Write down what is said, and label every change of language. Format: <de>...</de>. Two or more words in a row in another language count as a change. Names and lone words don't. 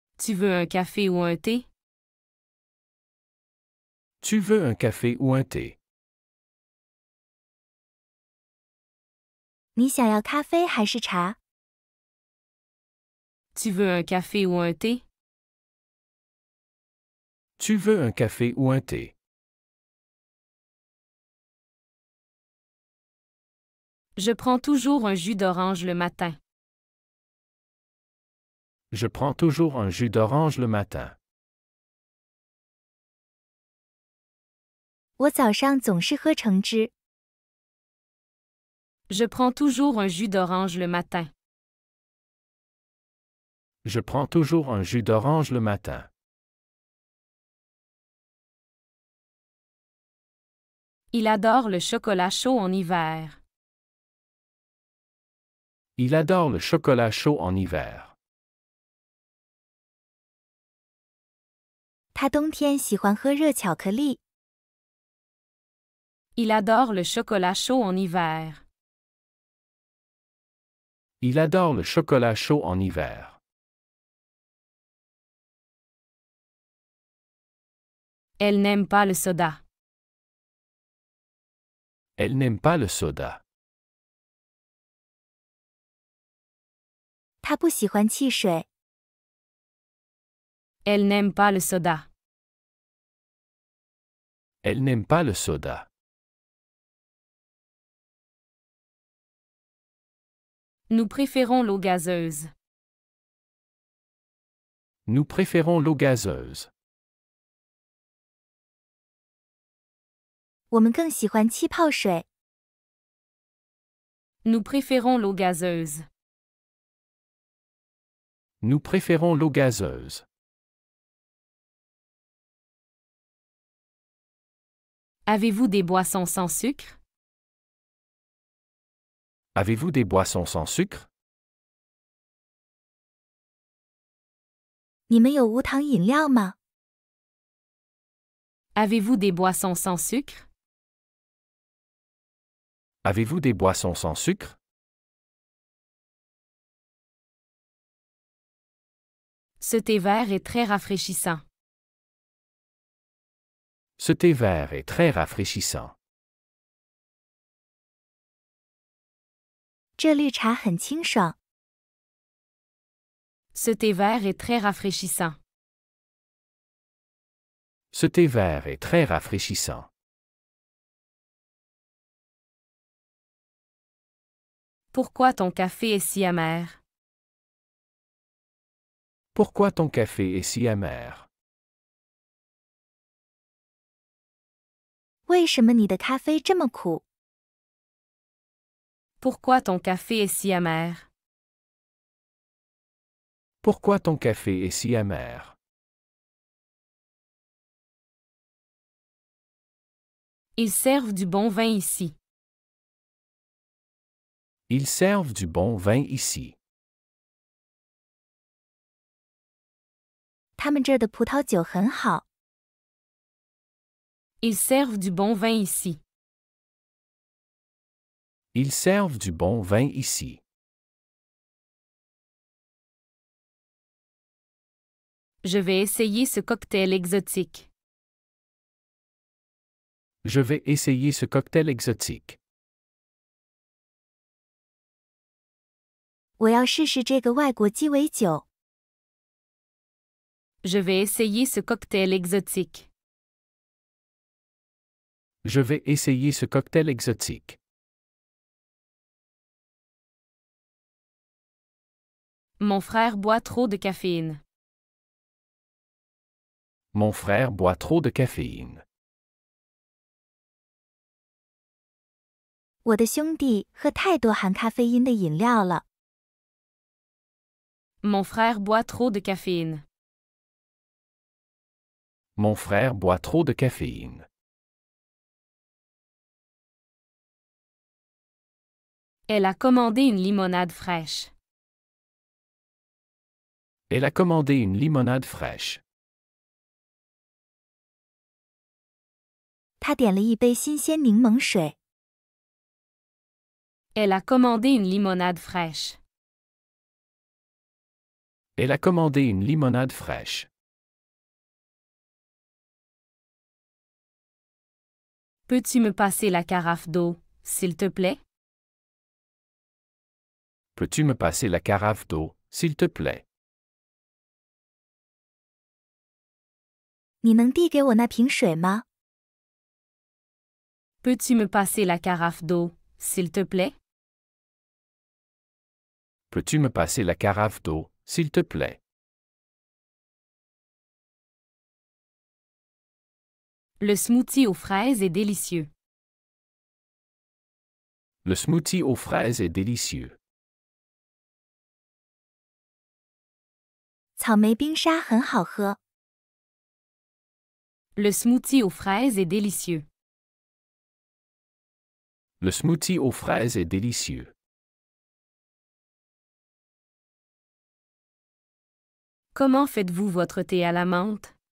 <fr>Tu veux un café ou un thé? Tu veux un café ou un thé?</fr> <zh>你想要咖啡还是茶？</zh> <fr>Tu veux un café ou un thé? Tu veux un café ou un thé? Je prends toujours un jus d'orange le matin. Je prends toujours un jus d'orange le matin.</fr> <zh>我早上总是喝橙汁。</zh> <fr>Je prends toujours un jus d'orange le matin. Je prends toujours un jus d'orange le matin. Il adore le chocolat chaud en hiver. Il adore le chocolat chaud en hiver.</fr> <zh>他冬天喜欢喝热巧克力。</zh> <fr>Il adore le chocolat chaud en hiver. Il adore le chocolat chaud en hiver. Elle n'aime pas le soda. Elle n'aime pas le soda.</fr> <zh>他不喜欢汽水。</zh> <fr>Elle n'aime pas le soda. Elle n'aime pas le soda. Nous préférons l'eau gazeuse. Nous préférons l'eau gazeuse.</fr> <zh>我们更喜欢气泡水。</zh> <fr>Nous préférons l'eau gazeuse. Nous préférons l'eau gazeuse. Avez-vous des boissons sans sucre? Avez-vous des boissons sans sucre?</fr> <zh>你们有无糖饮料吗？</zh> <fr>Avez-vous des boissons sans sucre? Avez-vous des boissons sans sucre? Ce thé vert est très rafraîchissant. Ce thé vert est très rafraîchissant.</fr> <zh>这绿茶很清爽。</zh> <fr>Ce thé vert est très rafraîchissant. Ce thé vert est très rafraîchissant. Pourquoi ton café est si amer? Pourquoi ton café est si amer?</fr> <zh>为什么你的咖啡这么苦？</zh> <fr>Pourquoi ton café est si amer? Pourquoi ton café est si amer? Ils servent du bon vin ici. Ils servent du bon vin ici.</fr> <zh>他们这儿的葡萄酒很好。</zh> <fr>Ils servent du bon vin ici. Ils servent du bon vin ici. Je vais essayer ce cocktail exotique. Je vais essayer ce cocktail exotique.</fr> <zh>我要试试这个外国鸡尾酒。</zh> <fr>Je vais essayer ce cocktail exotique. Je vais essayer ce cocktail exotique. Mon frère boit trop de caféine. Mon frère boit trop de caféine.</fr> <zh>我的兄弟喝太多含咖啡因的饮料了。</zh> <fr>Mon frère boit trop de caféine. Mon frère boit trop de caféine. Elle a commandé une limonade fraîche. Elle a commandé une limonade fraîche.</fr> <zh>他点了一杯新鲜柠檬水。</zh> <fr>Elle a commandé une limonade fraîche. Elle a commandé une limonade fraîche. Peux-tu me passer la carafe d'eau, s'il te plaît? Peux-tu me passer la carafe d'eau, s'il te plaît?</fr> <zh>你能递给我那瓶水吗？</zh> <fr>Peux-tu me passer la carafe d'eau, s'il te plaît? Peux-tu me passer la carafe d'eau, s'il te plaît? Le smoothie aux fraises est délicieux. Le smoothie aux fraises est délicieux.</fr> <zh>草莓冰沙很好喝。</zh> <fr>Le smoothie aux fraises est délicieux. Le smoothie aux fraises est délicieux. Comment faites-vous votre thé à la menthe?</fr>